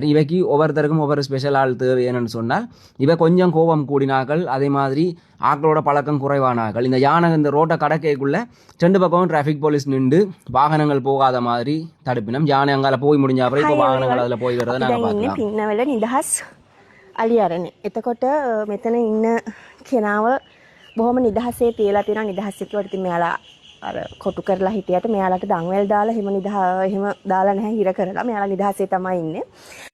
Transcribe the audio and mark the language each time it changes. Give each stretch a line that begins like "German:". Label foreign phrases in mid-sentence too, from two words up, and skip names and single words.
Tamil: இவைக்கு ஒவ்வொருத்தருக்கும் ஒவ்வொரு ஸ்பெஷல் ஆள் தேவை என்னன்னு சொன்னால் இவை கொஞ்சம் கோபம் கூடினாக்கள், அதே மாதிரி ஆக்களோட பழக்கம் குறைவானாக்கள். இந்த யானை இந்த ரோட்டை கடக்கைக்குள்ளே 2 பக்கமும்
English: traffic police
Tamil: நின்று வாகனங்கள் போகாத மாதிரி தடுப்பினம். யானை அங்கால போய் முடிஞ்ச அப்புறம் இப்போ வாகனங்கள் அதில் போய் வரதை நாங்கள் பார்க்கலாம்.
Sinhala: පින්නවල නිදහස් අලියරණ. එතකොට මෙතන ඉන්න කෙනාව බොහොම නිදහසේ තියලා තියෙනවා. නිදහස් එක්කවට ඉතින් මෙයාලා අර කොටු කරලා හිටියට මෙයාලට දන්වැල් දාලා එහෙම දාලා නැහැ හිර කරලා. මෙයාලා නිදහසේ තමයි ඉන්නේ.